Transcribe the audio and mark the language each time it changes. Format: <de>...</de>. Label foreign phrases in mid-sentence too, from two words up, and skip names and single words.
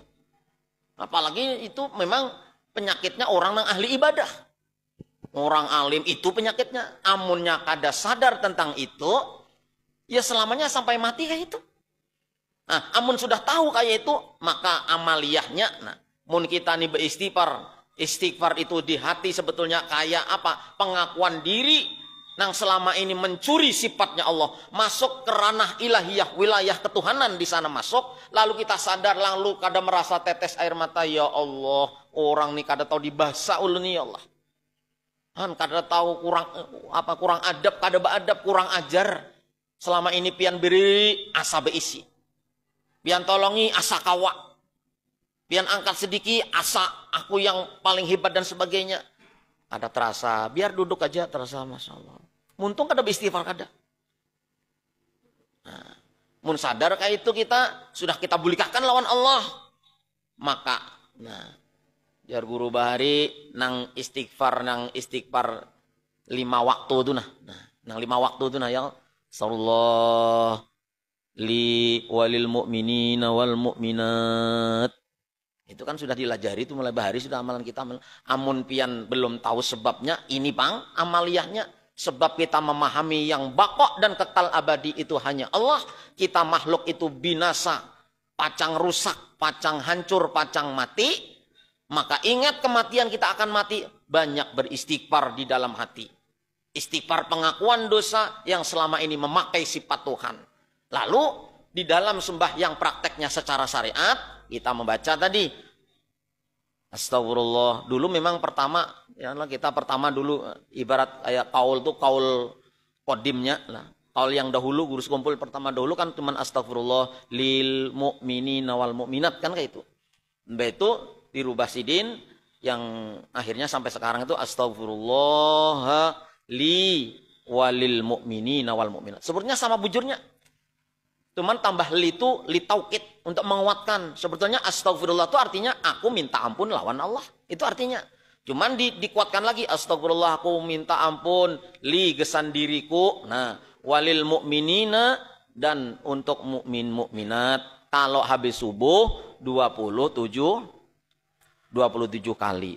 <id>Apalagi itu memang penyakitnya orang yang ahli ibadah.</id> <bjn>Orang alim itu penyakitnya. Amunnya kada sadar tentang itu, ya selamanya sampai mati kayak itu. Nah, amun sudah tahu kayak itu, maka amaliyahnya, nah, mun kita nih beristighfar.</bjn> <id>Istighfar itu di hati sebetulnya kayak apa?</id> <bjn>Pengakuan diri. Nang selama ini mencuri sifatnya Allah, masuk ke ranah ilahiyah, wilayah ketuhanan di sana masuk, lalu kita sadar, lalu kada merasa tetes air mata,</bjn> <ar>يا الله,</ar> <bjn>orang nih kada tahu dibahasa ulun</bjn> <ar>يا الله.</ar> <bjn>Kada tahu kurang adab, kada beadab, kurang ajar. Selama ini pian beri asa beisi. Pian tolongi asa kawa. Pian angkat sedikit asa aku yang paling hebat dan sebagainya. Ada terasa, biar duduk aja terasa,</bjn> <ar>ما شاء الله.</ar> <bjn>Muntung kada beristighfar kada. Nah, mun sadar kayak itu sudah kita bulikahkan lawan Allah. Maka, nah, biar guru bahari nang istighfar 5 waktu itu nah. Nang 5 waktu itu nah ya.</bjn> <ar>صلى الله لي وللمؤمنين والمؤمنات.</ar> <bjn>Itu kan sudah dilajari, itu mulai bahari sudah amalan kita. Amun pian belum tahu sebabnya, ini Bang amaliyahnya.</bjn> <id>Sebab kita memahami yang bakok dan kekal abadi itu hanya Allah.</id> <bjn>Kita makhluk itu binasa, pacang rusak, pacang hancur, pacang mati.</bjn> <id>Maka ingat kematian kita akan mati. Banyak beristighfar di dalam hati. Istighfar pengakuan dosa yang selama ini memakai sifat Tuhan. Lalu di dalam sembahyang prakteknya secara syariat, kita membaca tadi. Astagfirullah. Dulu memang pertama, ya kita pertama dulu ibarat kayak kaul tuh kaul kodimnya lah. Kaul yang dahulu guru sekumpul pertama dahulu kan cuma</id> <ar>أستغفر الله للمؤمنين والمؤمنات</ar> <id>kan kayak itu.</id> <bjn>Mbak itu dirubah sidin yang akhirnya sampai sekarang itu</bjn> <ar>أستغفر الله لي وللمؤمنين والمؤمنات.</ar> <bjn>Sebetulnya sama bujurnya. Cuman tambah li itu</bjn> <ar>للتوكيد</ar> <bjn>untuk menguatkan.</bjn> <id>Sebetulnya astagfirullah itu artinya aku minta ampun lawan Allah. Itu artinya. Cuman dikuatkan lagi astagfirullah aku minta ampun li gesan diriku. Nah,</id> <ar>وللمؤمنين</ar> <id>dan untuk mukmin mukminat kalau habis subuh 27 kali.</id>